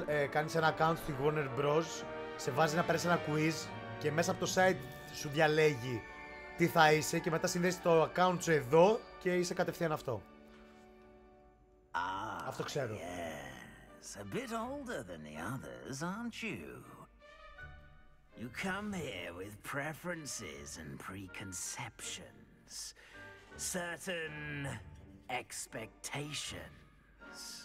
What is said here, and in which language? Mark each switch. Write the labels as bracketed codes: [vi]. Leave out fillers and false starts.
[el] Κάνεις ένα account στη Warner Bros. Σε βάζει να παίρνεις ένα quiz και μέσα από το site σου διαλέγει τι θα είσαι και μετά συνδέσεις το account σου εδώ και είσαι κατευθείαν αυτό. Αυτό ξέρω. [en] Yes, a bit older than the others, aren't you? You come here with preferences and preconceptions, certain expectations.